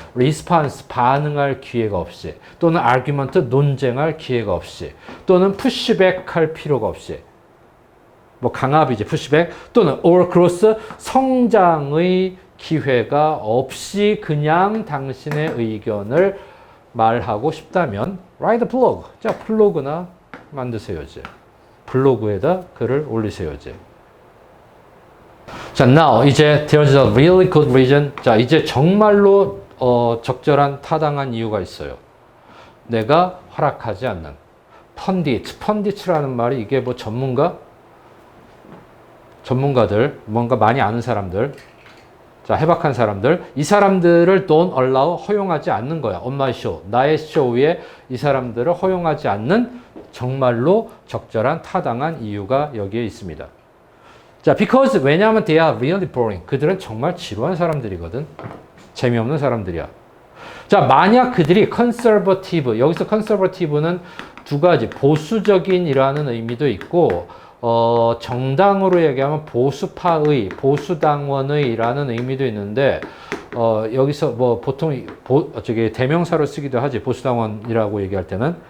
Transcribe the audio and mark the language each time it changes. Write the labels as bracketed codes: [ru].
[ko] response, 반응할 기회가 없이 또는 argument, 논쟁할 기회가 없이 또는 pushback 할 필요가 없이 뭐 강압이지 pushback 또는 or growth, 성장의 기회가 없이 그냥 당신의 의견을 말하고 싶다면 [en] write a blog. [ko] 자, 블로그나 만드세요 이제. 블로그에다 글을 올리세요 이제. [en] 자, now [ko] 이제 [en] there's a really good reason. [ko] 자, 이제 정말로 적절한 타당한 이유가 있어요. 내가 허락하지 않는 펀디츠라는 말이 이게 뭐 전문가들, 뭔가 많이 아는 사람들, 자, 해박한 사람들, 이 사람들을 [en] don't allow, [ko] 허용하지 않는 거야. [en] on my show, [ko] 나의 쇼에 이 사람들을 허용하지 않는 정말로 적절한 타당한 이유가 여기에 있습니다. [en] 자, because, [ko] 왜냐하면 [en] they are really boring. [ko] 그들은 정말 지루한 사람들이거든. 재미없는 사람들이야. 자, 만약 그들이 conservative, 여기서 conservative는 두 가지, 보수적인이라는 의미도 있고, 정당으로 얘기하면 보수파의, 보수당원의라는 의미도 있는데, 여기서 뭐 보통 대명사로 쓰기도 하지, 보수당원이라고 얘기할 때는.